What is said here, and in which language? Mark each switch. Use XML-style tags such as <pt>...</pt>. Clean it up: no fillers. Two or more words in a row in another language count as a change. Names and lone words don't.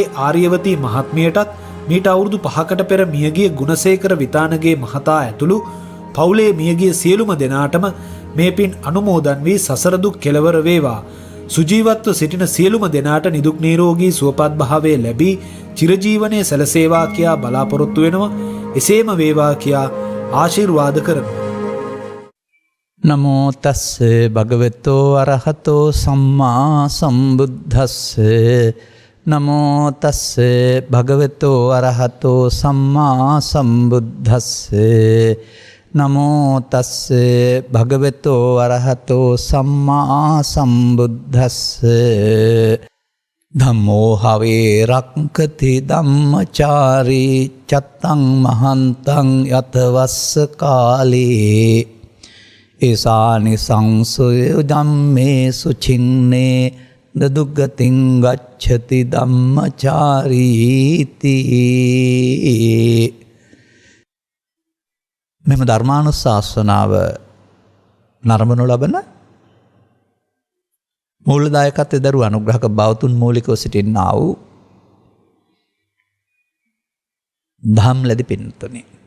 <si>ආර්යවතී මහත්මියටත් මීට අවුරුදු 5කට පෙර මියගිය ගුණසේකර විතානගේ මහතා ඇතුළු පවුලේ මියගිය සියලුම දෙනාටම මේ පින් අනුමෝදන් වී සසර දුක් කෙලවර වේවා. සුජීවත්ව සිටින සියලුම දෙනාට නිදුක් නිරෝගී සුවපත් භාවය ලැබී චිරජීවනයේ සැලසේවා කියා බලාපොරොත්තු වෙනවා. එසේම වේවා කියා ආශිර්වාද කරනවා.</si> <pi>නමෝ තස්ස භගවතෝ අරහතෝ සම්මා සම්බුද්දස්ස. නමෝ තස්ස භගවතෝ අරහතෝ සම්මා සම්බුද්දස්ස. නමෝ තස්ස භගවතෝ අරහතෝ සම්මා සම්බුද්දස්ස. ධම්මෝ හවේ රක්ඛති ධම්මචාරී චත්තං මහන්තං යතවස්ස කාලේ ඒසානි සංසය ධම්මේ සුචින්නේ දදුග්ගතින් ගච්ඡති ධම්මචාරීති.</pi> <si>මෙම ධර්මානුශාසනාව නරඹනු ලබන මූලදායකත්වයේ දරු අනුග්‍රහක බවතුන් මූලිකව සිටින්නා වූ ධම් ලැබි පින්තුනි.</si>